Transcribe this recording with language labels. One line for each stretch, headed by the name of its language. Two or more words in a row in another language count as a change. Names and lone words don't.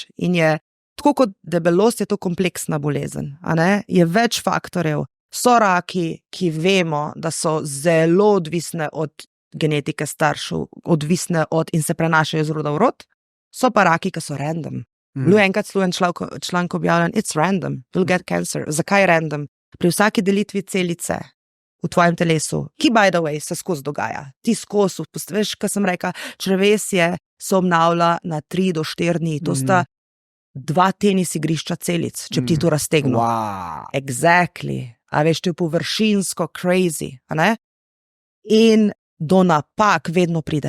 Slovenian: In je, tako kot debelost, je to kompleksna bolezen, a ne? Je več faktorjev. So raki, ki vemo, da so zelo odvisne od genetike staršev, odvisne od in se prenašajo iz roda v rod. So pa raki, ki so random. Bilo je enkrat celo en članek objavljen,
English: it's random, you'll get cancer.
Slovenian: Zakaj random? Pri vsaki delitvi celice v tvojem telesu, ki
English: by the way
Slovenian: se skozi dogaja. Ti skozi, veš, kaj sem rekla, črevesje se obnavlja na 3 do 4 dni. To sta 2 tenis igrišča celic, če bi ti to raztegnil. Wow. Exactly. A veš, to je površinsko crazy, a ne? In do napak vedno pride.